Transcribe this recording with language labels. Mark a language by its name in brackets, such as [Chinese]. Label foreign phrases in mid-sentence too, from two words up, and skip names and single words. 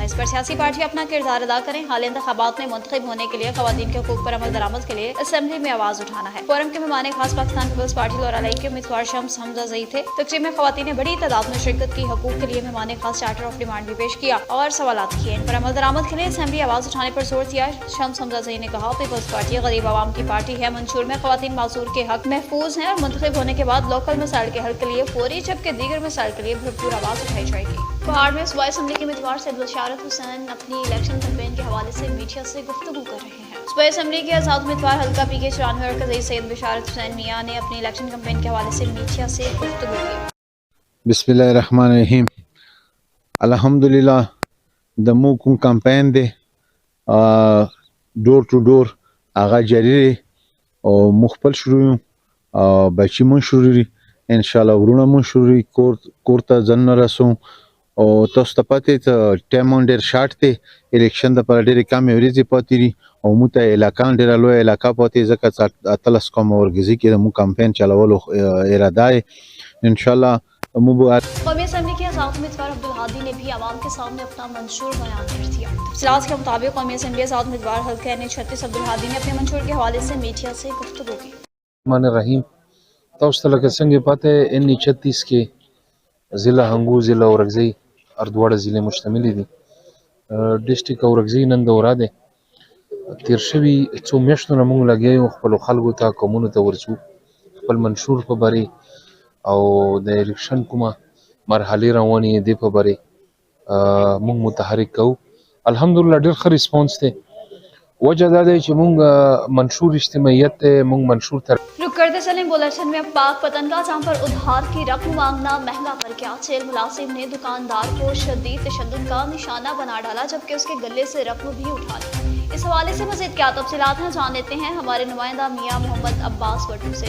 [Urdu] اس پر سیاسی پارٹی اپنا کردار ادا کریں۔ حال انتخابات میں منتخب ہونے کے لیے خواتین کے حقوق پر عمل درآمد کے لیے اسمبلی میں آواز اٹھانا ہے. فورم کے مہمان خاص پاکستان پیپلز پارٹی لورالائی کے امیدوار شمس حمزہ زئی تھے. تقریب میں خواتین نے بڑی تعداد میں شرکت کی۔ حقوق کے لیے مہمان خاص [English] charter of demand [Urdu] بھی پیش کیا اور سوالات کیے. ان پر عمل درآمد کے لیے اسمبلی آواز اٹھانے پر زور دیا. شمس حمزہ زئی نے کہا پیپلز پارٹی غریب عوام کی پارٹی ہے. منشور میں خواتین معذور کے حق محفوظ ہیں اور منتخب ہونے کے بعد لوکل مسائل کے حل کے لیے فوری جبکہ دیگر مسائل کے لیے بھرپور آواز اٹھائی جائے گی. پہاڑ میں صوبائی اسمبلی کے امیدوار سید بشارت حسین اپنی الیکشن کمپین کے حوالے سے میڈیا سے گفتگو کر رہے ہیں. صوبائی اسمبلی کے آزاد امیدوار حلقہ پی کے 94 مرکزی سید بشارت حسین میاں نے اپنی الیکشن کمپین کے حوالے سے میڈیا سے گفتگو کی. [Arabic] بسم الله الرحمن الرحیم. [Pashto] الحمدلله د مو کوم کمپاین دی [English] door to door [Pashto] هغه جاری دی او مخبل شروع یو بچی مون شروع دی [Arabic] ان شاء الله [Pashto] ورونه مون شروع دی کور ته ځن رسو او تاسو ته پته ته ټایم ډیر شارټ دی الیکشن د پر ډیر کم ورځې پاتې دي او مو ته علاقه ډیر لوی علاقه پاتې ځکه اتلس کوم ورګزي کې مو کمپاین چلولو اراده [Arabic] ان شاء الله. [Urdu] قومی اسمبلی کے آزاد امیدوار عبدالہادی نے بھی عوام کے سامنے اپنا منشور بیان کر دیا. تفصیلات کے مطابق قومی اسمبلی آزاد امیدوار حلقہ N36 عبدالہادی نے اپنے منشور کے حوالے سے میڈیا سے گفتگو کی. [Arabic] الرحمن الرحیم. [Pashto] تاسو ته لکه څنګه پته N36 کې ضلع هنګو ضلع اورګزی اردواړه ضلع مشتمل دي. ډیسټریکټ اورګزی نن دوره ده تیر شوي څو میاشتو نه موږ لګیا یو خپلو خلکو ته قومونو ته ورسو خپل منشور په باره او د الیکشن کومه مرحلې روانې دي په باره موږ متحرک کوو. الحمدلله ډېر ښه ریسپانس دی. وجه دا دی چې موږ منشور اجتماعیت دی موږ منشور تر [Urdu] رک کرتے چلیں بلیٹن میں پاک پتن کا جہاں پر ادھار کی رقم مانگنا مہنگا پڑ گیا. جیل ملازم نے دکاندار کو شدید تشدد کا نشانہ بنا ڈالا جبکہ اس کے گلے سے رقم بھی اٹھا لی. اس حوالے سے مزید کیا تفصیلات ہیں جان لیتے ہیں ہمارے نمائندہ میاں محمد عباس وٹو سے.